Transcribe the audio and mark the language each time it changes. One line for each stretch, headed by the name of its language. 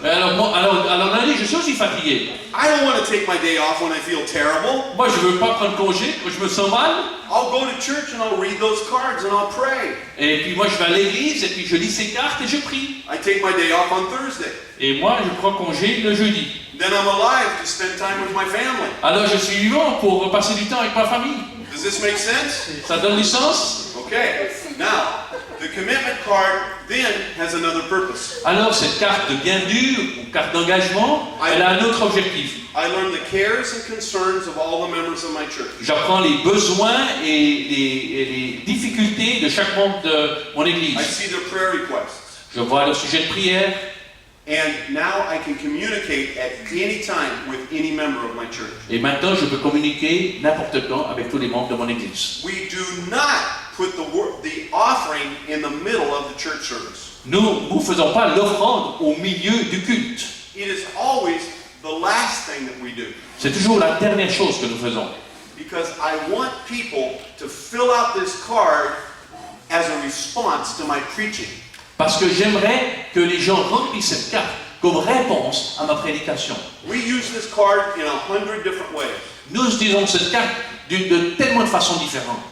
French: Alors lundi, je suis aussi fatigué.
English: I don't want to take my day off when I feel terrible.
French: Moi, je ne veux pas prendre congé quand je me sens mal.
English: I'll go to church and I'll read those cards and I'll pray.
French: Et puis moi, je vais à l'église et puis je lis ces cartes et je prie.
English: I take my day off on Thursday.
French: Et moi, je prends congé le jeudi.
English: Then I'm alive to spend time with my family.
French: Alors je suis vivant pour passer du temps avec ma famille.
English: Does this make sense?
French: Ça donne du sens?
English: Okay. Now, the commitment card then has another purpose.
French: Alors cette carte de bienvenue ou carte d'engagement, elle a un autre objectif.
English: I learn the cares and concerns of all the members of my church.
French: J'apprends les besoins et les difficultés de chaque membre de mon église.
English: I see their prayer requests.
French: Je vois leur sujet de prière.
English: And now I can communicate at any time with any member of my church.
French: Et maintenant, je peux communiquer n'importe quand avec tous les membres de mon église.
English: We do not put the offering in the middle of the church service.
French: Nous ne faisons pas l'offrande au milieu du culte.
English: It is always the last thing that we do.
French: C'est toujours la dernière chose que nous faisons.
English: Because I want people to fill out this card as a response to my preaching.
French: Parce que j'aimerais que les gens remplissent cette carte comme réponse à ma prédication.
English: We use this card in 100 different ways.
French: Nous utilisons cette carte de tellement de façons différentes.